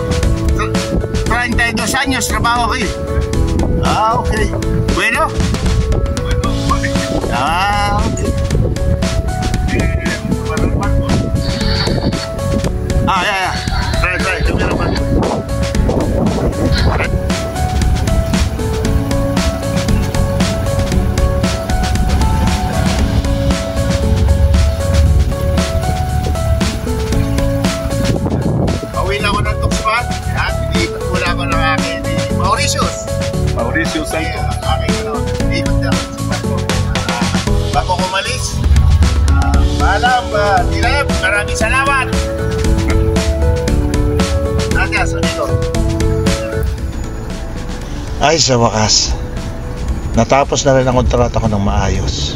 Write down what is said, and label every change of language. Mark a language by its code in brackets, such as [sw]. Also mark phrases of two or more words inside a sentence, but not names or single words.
[es] 32 años trabajo aquí. Okay. Bueno. Okay. Ya. Trae, cambiar el barco. [tl] Pauwi na ako ng Tuxpan at iniikot muna ako ng akin ni Mauricius Santos. Iniikot na ako sa barko. Bago ko umalis, paalam, Dilep, maraming salamat. [es] Gracias, amigo. [tl] Ay, sa wakas, natapos na rin ang kontrata ko ng maayos.